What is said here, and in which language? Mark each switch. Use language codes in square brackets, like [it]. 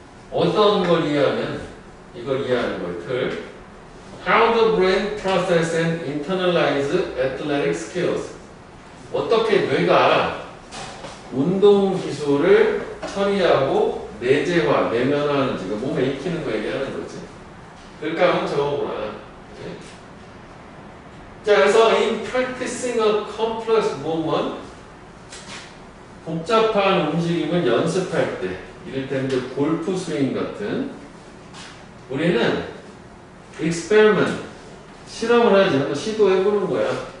[ko] 어떤 걸 이해하면 이걸 이해하는 거예요. 틀. [en] How the brain process and internalize athletic skills. [ko] 어떻게 뇌가 운동 기술을 처리하고 내재화, 내면화하는지, 몸에 익히는 거 얘기하는 거지. 그러니까 한번 적어보라. 자, 그래서 [en] in practicing a complex movement, [ko] 복잡한 움직임을 연습할 때, 이를테면 이제 골프 스윙 같은, 우리는 experiment, 실험을 하지, 한번 시도해보는 거야.